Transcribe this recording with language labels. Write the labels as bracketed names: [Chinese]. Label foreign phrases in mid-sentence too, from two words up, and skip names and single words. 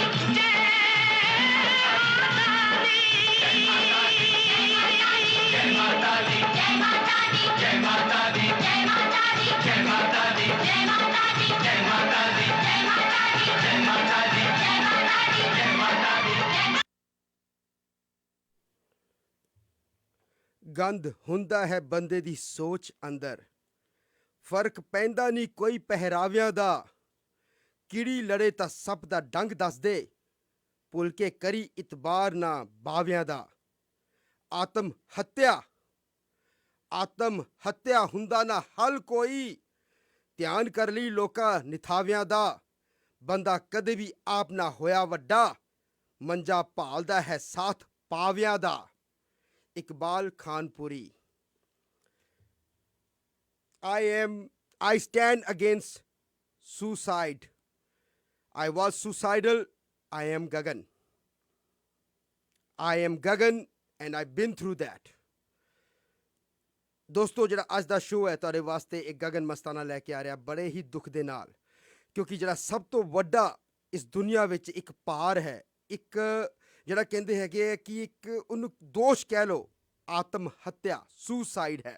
[Hindi] जय माता दी, जय माता दी, जय माता दी, जय माता दी, जय माता दी, जय माता दी, जय माता दी, जय माता दी, जय माता दी, जय माता दी, जय माता दी, जय माता दी। [Punjabi] ਗੰਧ ਹੁੰਦਾ ਹੈ ਬੰਦੇ ਦੀ ਸੋਚ ਅੰਦਰ, ਫਰਕ ਪੈਂਦਾ ਨਹੀਂ ਕੋਈ ਪਹਿਰਾਵਿਆਂ ਦਾ, ਕੀੜੀ ਲੜੇ ਤਾਂ ਸੱਪ ਦਾ ਡੰਗ ਦੱਸ ਦੇ, ਭੁੱਲ ਕੇ ਕਰੀ ਇਤਬਾਰ ਨਾ ਬਾਵਿਆਂ ਦਾ। ਆਤਮ ਹੱਤਿਆ ਹੁੰਦਾ ਨਾ ਹੱਲ ਕੋਈ, ਧਿਆਨ ਕਰ ਲਈ ਲੋਕਾਂ ਨਿਥਾਵਿਆਂ ਦਾ, ਬੰਦਾ ਕਦੇ ਵੀ ਆਪ ਨਾ ਹੋਇਆ ਵੱਡਾ, ਮੰਜਾ ਭਾਲਦਾ ਹੈ ਸਾਥ ਪਾਵਿਆਂ ਦਾ। ਇਕਬਾਲ ਖਾਨਪੁਰੀ। [English] I stand against suicide. I was suicidal. I am Gagan. I am Gagan and I've been through that. [Punjabi] ਦੋਸਤੋ, ਜਿਹੜਾ ਅੱਜ ਦਾ ਸ਼ੋਅ ਹੈ ਤੁਹਾਡੇ ਵਾਸਤੇ ਇੱਕ ਗਗਨ ਮਸਤਾਨਾ ਲੈ ਕੇ ਆ ਰਿਹਾ, ਬੜੇ ਹੀ ਦੁੱਖ ਦੇ ਨਾਲ, ਕਿਉਂਕਿ ਜਿਹੜਾ ਸਭ ਤੋਂ ਵੱਡਾ ਇਸ ਦੁਨੀਆ ਵਿੱਚ ਇੱਕ ਪਾਰ ਹੈ, ਇੱਕ ਜਿਹੜਾ ਕਹਿੰਦੇ ਹੈਗੇ ਕਿ ਇੱਕ ਉਹਨੂੰ ਦੋਸ਼ ਕਹਿ ਲਓ, ਆਤਮ ਹੱਤਿਆ, ਸੁਸਾਈਡ ਹੈ।